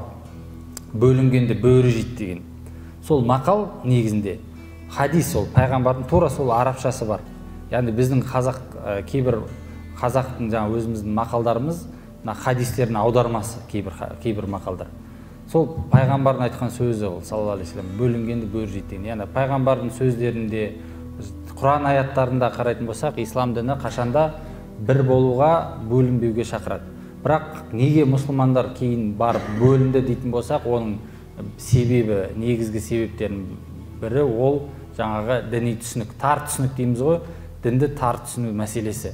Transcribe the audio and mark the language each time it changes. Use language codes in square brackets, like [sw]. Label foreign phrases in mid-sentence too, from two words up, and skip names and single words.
[kk] Бөлінгенде бөрі жейді деген. Сол мақал негізінде хадис, ол пайғамбардың тура сол арабшасы бар. Яғни біздің кейбір қазақтың жаңа өзіміздің мақалдарымыз, хадистердің аудармасы кейбір мақалдар. Сол пайғамбардың айтқан сөзі, ол [ar] صلى الله عليه وسلم, [kk] бөлінгенде бөрі жейді деген. Яғни пайғамбардың сөздерінде, Құран аяттарында қарайтын болсақ, ислам діні қашанда бір болуға, бөлінбеуге шақырады. Бірақ неге мұсылмандар кейін барып бөлінді дейтін болсақ, оның себебі, негізгі себептерінің бірі ол жаңағы діни түсінік, тар түсінік дейміз ғой, дінді тар түсіну мәселесі.